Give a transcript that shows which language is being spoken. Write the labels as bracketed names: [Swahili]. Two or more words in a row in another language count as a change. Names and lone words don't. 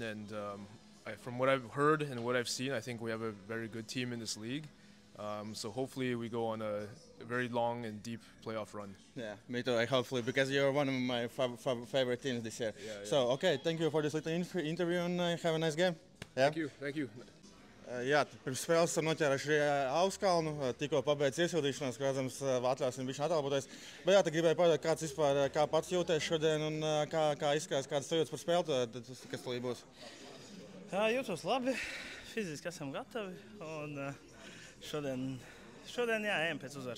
[English] And from what I've heard and what I've seen, I think we have a very good team in this league. So hopefully we go on a very long and deep playoff run. Yeah, me too. Hopefully, because you're one of my favorite teams this year. Yeah. So, okay, thank you for this little interview and have a nice game. Yeah? Thank you. [Latvian] Jā, pirms spēles esam noķēruši Augskalnu, tikko pabeidz iesildīšanās, kā redzams, atļausim viņš atalpoties. Bet jā, te gribēju pajautāt, kāds vispār, kā pats jūties šodien un kā izskatās, kāds sajūtas par spēli, kas tulīt būs? Jā, jūtos labi, fiziski esam gatavi un šodien jā, ejam pēc uzvaras.